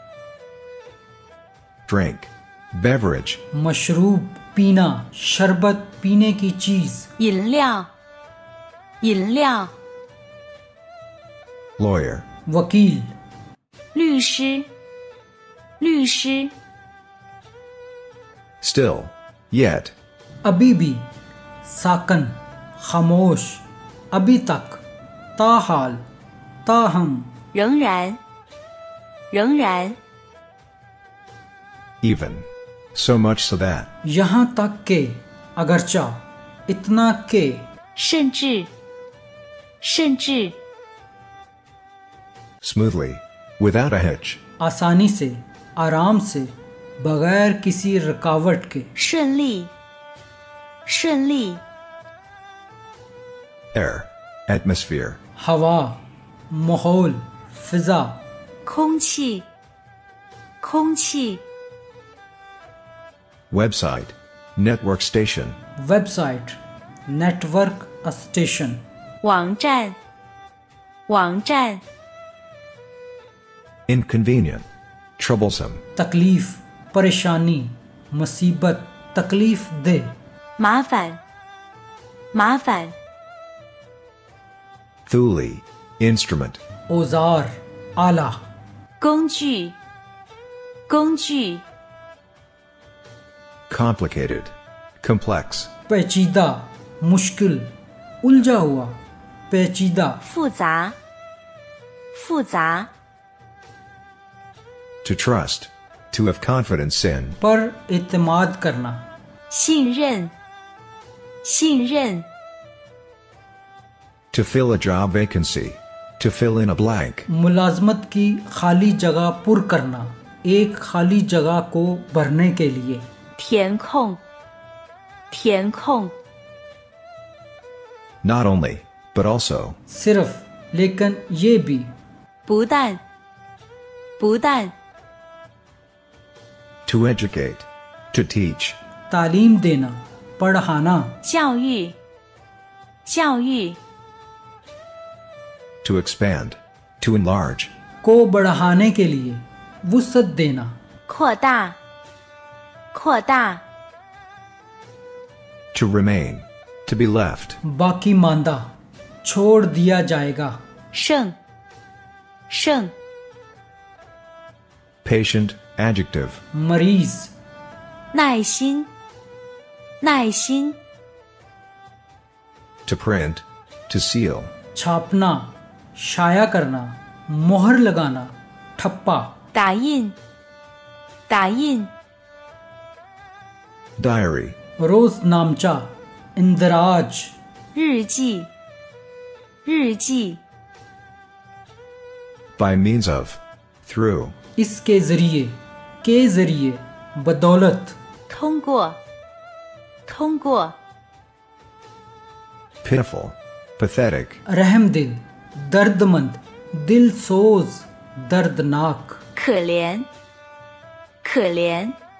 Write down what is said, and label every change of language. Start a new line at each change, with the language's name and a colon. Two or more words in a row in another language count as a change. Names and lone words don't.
English: Drink. Beverage.
Urdu: مشروب پینا شربت پینے کی چیز
Chinese: 饮料，饮料，
English: Lawyer.
Urdu: वकील
Chinese: 律师，律师，
English: Still. Yet.
Urdu: ابھی بھی ساکن خاموش ابھی تک تاحال تاہم
Chinese: 仍然，仍然，
English: Even. So much so that.
Urdu: یہاں تک کہ اگرچہ اتنا کہ
Chinese: 甚至，甚至，
English: Smoothly. Without a hitch.
Urdu: آسانی سے آرام سے بغیر کسی رکاوٹ کے
Chinese: 顺利，顺利，
English: Air. Atmosphere.
Urdu: ہوا ماحول فضا
Chinese: 空气，空气，
English: Website. Network station. website network station
Chinese: 网站，网站，
English: Inconvenient. Troublesome.
Urdu: تکلیف پریشانی مصیبت تکلیف دے
Chinese: 麻烦，麻烦，
English: Thule. Instrument.
Urdu: اوزار آلہ
Chinese: 工具，工具，
English: Complicated. Complex.
Urdu: پیچیدہ مشکل الجھا ہوا پیچیدہ
Chinese: 复杂，复杂，
English: To trust. To have confidence in.
Urdu: پر اعتماد کرنا
Chinese: 信任，信任，
English: To fill a job vacancy. To fill in a blank.
Urdu: ملازمت کی خالی جگہ پر کرنا ایک خالی جگہ کو بھرنے کے لیے
Chinese: 填空，填空，
English: Not only, but also.
Urdu: صرف لیکن یہ بھی
Chinese: 不但，不但，
English: To educate. To teach.
Urdu: تعلیم دینا پڑھانا
Chinese: 教育，教育，
English: To expand. To enlarge.
Urdu: کو بڑھانے کے لیے وسعت دینا
Chinese: 扩大，扩大，
English: To remain. To be left.
Urdu: باقی ماندہ چھوڑ دیا جائے گا
Chinese: 胜，胜，
English: Patient. Adjective.
Urdu: मरीज
Chinese: 耐心，耐心，
English: To print. To seal.
Urdu: چھاپنا شائع کرنا مہر لگانا ٹھپا
Chinese: 打印，打印，
English: Diary.
Urdu: روزنامچہ اندراج
Chinese: 日记，日记。
English: By means of. Through.
Urdu: اس کے ذریعے، کے ذریعے، بدولت.
Chinese: 通过，通过。
English: Pitiful. Pathetic.
Urdu: رحم دل، دردمند، دلسوز، دردناک.
Chinese: 可怜，可怜。